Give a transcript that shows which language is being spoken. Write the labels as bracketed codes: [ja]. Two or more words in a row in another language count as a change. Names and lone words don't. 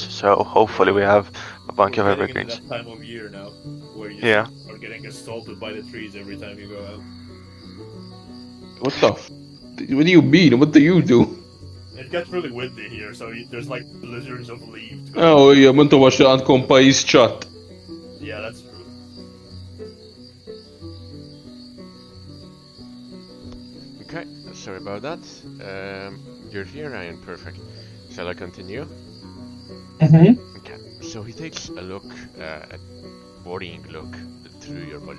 [en] So hopefully we have a bunch of We're getting evergreens. into that time of year now, where you Yeah. are getting assaulted by the trees every time you go out. What the what do you mean? What do you do? It gets really windy here, so there's like blizzards of leaves. Oh, yeah, [mt] ma intom għax għandkom pajjiż ċatt. [en] Yeah, that's true. Okay, sorry about that. You're here, Ryan. Perfect. Shall I continue? Mm-hmm. Okay. So he takes a look, a worrying look through your body.